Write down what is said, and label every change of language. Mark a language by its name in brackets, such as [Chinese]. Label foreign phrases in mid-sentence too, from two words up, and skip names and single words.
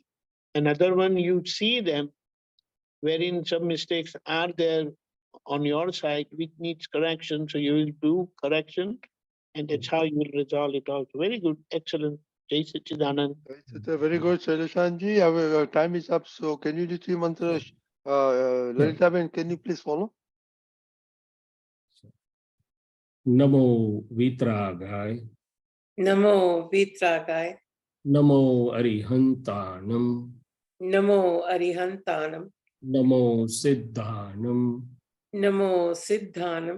[English] Another one, you see them, wherein some mistakes are there on your side, which needs correction. So you will do correction, and that's how you will resolve it also. Very good, excellent. [Hindi] Jai Satchidanand. [English] Very good, Shaileshanandji. Our time is up. So can you do three mantras? Lalita, can you please follow? [Prakrit languages] Namo Vitragaya. Namo Vitragaya. Namo Arihantanam. Namo Arihantanam. Namo Siddhanam. Namo Siddhanam.